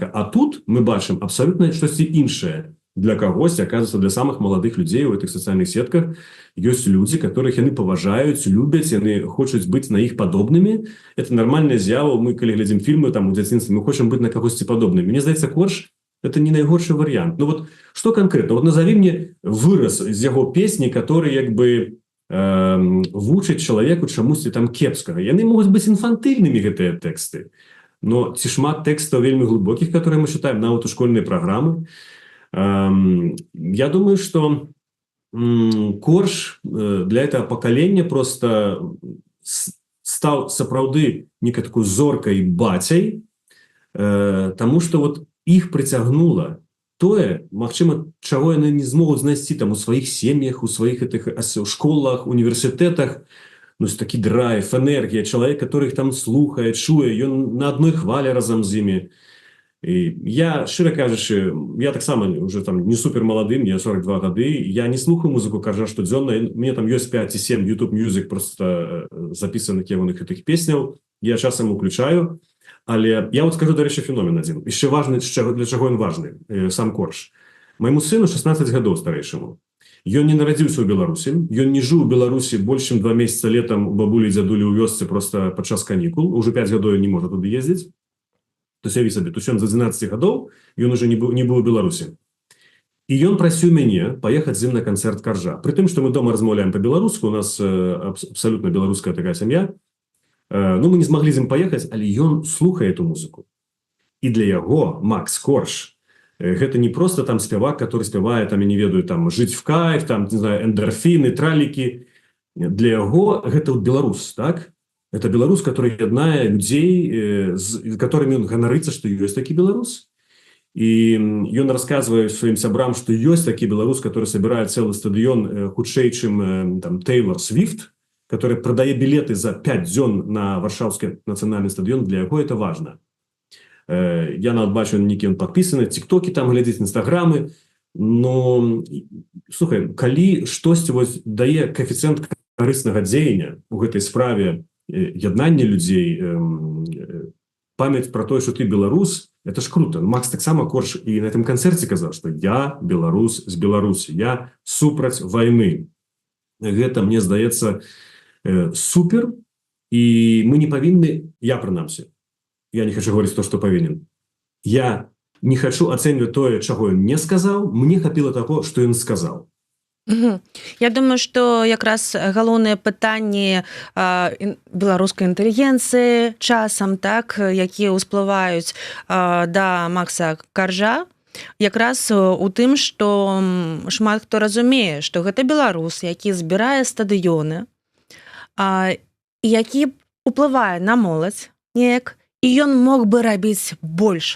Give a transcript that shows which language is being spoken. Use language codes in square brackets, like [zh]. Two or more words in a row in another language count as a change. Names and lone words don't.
[be] А тут мы бачым абсалютна штосьці іншае. Для кагось, оказывается, для самых маладых людзей у этих сацыяльных сетках ёсць людзі, которых яны паважаюць, любяць, яны хочуць быць на іх падобнымі. [ru] Это нормальная з'ява. [be] Мы, калі глядзім фільмы там у дзяцінстве, мы хочам быць на кагосьці падобнымі. Мне здаецца, корж – это не найгоршы варыянт. [ru] Ну вот, что конкретно? Вот назови мне [be] выраз з яго песні, который як бы вучыць чалавеку чамусьці там кепскага. Яны могуць быць інфантыльнымі, гэтыя тэксты. Но ці шмат тэкстаў вельмі глыбокіх, которые мы чытаем нават у школьныя праграмы. [ru] Я думаю, что корж для этого поколения просто стал [be] сапраўды некай такой зоркай бацяй, [ru] тому что вот их притягнуло [be] тое, магчыма, чаго яны не змогуць знайсці там у сваіх сем'ях, у сваіх этих школах, універсітэтах. Ну, такі драйв, энергія, чалавек, [ru] который их [be] там слухае, чуе, ён на адной хвале разам з імі. І я, шчыра кажучы, я таксама уже там не супер маладым, мне 42 гады, я не слухаю музыку Коржа штодзённа, мне там ёсць 5 ці 7 YouTube Music просто запісаных ягоных гэтых песняў, я часам уключаю, але я вот скажу, дарэчы, феномен адзін. Яшчэ важны, для чаго ён важны, сам Корж. Майму сыну 16 гадоў старэйшаму. Ён не нарадзіўся ў Беларусі, ён не жыў у Беларусі больш чым 2 месяца летам у бабулі і дзядулі ў вёсцы просто падчас канікул, уже 5 гадоў не можа туды ездзіць. [ru] То есть, [be] я сабе, [ru] то есть он [be] за 12 гадоў, ён уже не быў у Беларусі. І ён прасіў мяне паехаць з ім на канцэрт Коржа. Пры тым, што мы дома размаўляем па-беларуску, у нас абсолютно беларуская такая сям'я. Ну, мы не змаглі з ім паехаць, але ён слухае эту музыку. І для яго Макс Корж гэта не просто там спявак, который спявае, там, я не ведаю, там, жыць в кайф, там, [ru] не знаю, [be] эндорфіны, тралікі. Для яго гэта беларус, так? Это беларус, который яднае людзей, з [ru] которыми он [be] ганарыцца, што ёсць такі беларус. І ён расказвае сваім сябрам, што ёсць такі беларус, [ru] который собирает [be] цэлы стадыён хутчэй, чым там Тейлор Свифт, который прадае білеты за 5 дзён на варшаўскі нацыянальны стадыён. [ru] Для яго это важно. [be] Я нават бачу, нейкі ён падпісаны, тиктокі там глядзіць, інстаграмы. Но, слухай, калі штосьці вось дае коэфіцыент карыснага дзеяння у гэтай справе, яднанне людзей, памяць про тое, што ты беларус, [ru] это ж круто. [be] Макс таксама Корж і на этом канцэрце казаў, што я беларус з Беларусі, я супраць вайны. Гэта, мне здаецца, супер, і мы не павінны, я прынамсі, [ru] я не хочу говорить то, [be] што павінен. Я не хочу ацэньваць тое, чаго ён не сказаў, мне хапіла таго, што ён сказаў. Я думаю, што якраз галоўныя пытанні беларускай інтэлігенцыі часам, так, якія ўсплываюць да Макса Коржа, якраз у тым, што шмат хто разумее, што гэта беларус, які збірае стадыёны, які ўплывае на моладзь неяк, і ён мог бы рабіць больш.